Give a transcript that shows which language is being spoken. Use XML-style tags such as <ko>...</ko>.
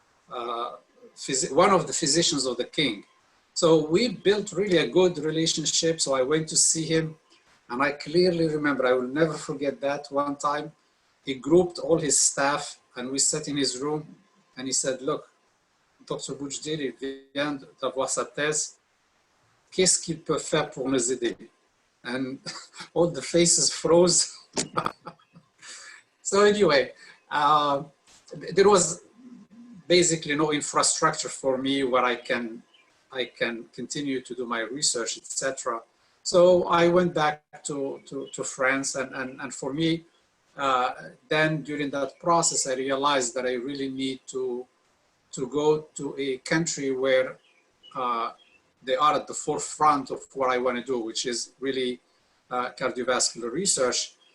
<en>one of the physicians of the king. So we built really a good relationship. So I went to see him, and I clearly remember, I will never forget that one time, he grouped all his staff and we sat in his room and he said, look, Dr.</en> <fr>Boutjdir, il vient d'avoir sa thèse. Qu'est-ce qu'il peut faire pour nous aider?</fr> <en>And all the faces froze. So anyway, there was basically no infrastructure for me where I can continue to do my research, etc. So I went back to France, and for me, then during that process, I realized that I really need to go to a country where they are at the forefront of what I want to do, which is really cardiovascular research.</en>